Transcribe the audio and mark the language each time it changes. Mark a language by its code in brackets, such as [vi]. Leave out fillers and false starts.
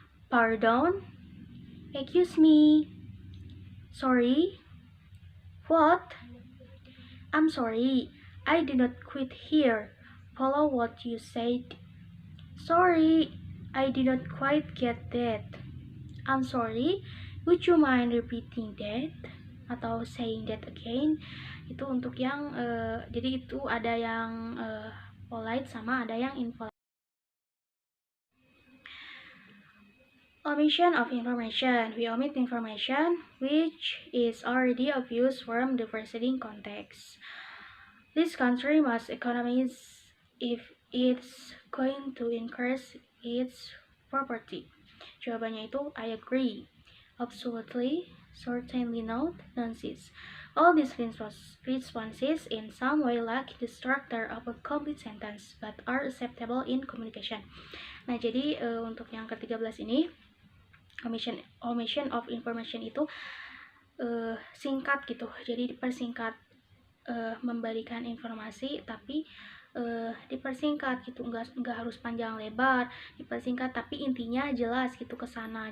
[en] Pardon, excuse me, sorry, what? I'm sorry, I did not quite hear. Follow what you said. Sorry, I did not quite get that. I'm sorry, would you mind repeating that? [id] Atau [en] saying that again. [id] Itu untuk yang jadi itu ada yang polite sama ada yang impolite. [en] Omission of information. We omit information which is already obvious from the preceding context. This country must economize if it's going to increase its property. [id] Jawabannya itu [en] I agree, absolutely, certainly not, nonsense. All these responses in some way lack the structure of a complete sentence but are acceptable in communication. [id] Nah, jadi untuk yang ke-13 ini [en] omission of information [id] itu singkat gitu. Jadi dipersingkat, memberikan informasi tapi dipersingkat gitu, nggak harus panjang lebar, dipersingkat tapi intinya jelas gitu ke sana.